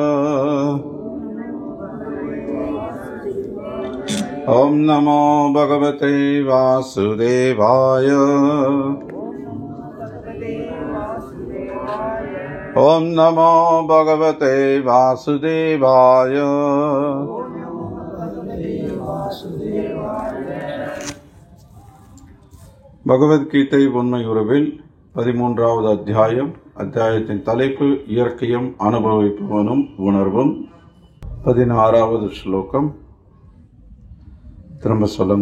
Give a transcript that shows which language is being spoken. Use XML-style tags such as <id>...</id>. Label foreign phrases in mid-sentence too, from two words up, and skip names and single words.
<sa>ओम नमो भगवते वासुदेवाय। ओम नमो भगवते वासुदेवाय।</sa> <ta>பகவத்கீதை உண்மை உறவில் 13வது அத்தியாயம். அத்தியாயத்தின் தலைப்பு இயற்கையும் அனுபவிப்பவனும் உணர்வும். 16வது ஸ்லோகம். திரும்ப சொல்லுங்க.</ta>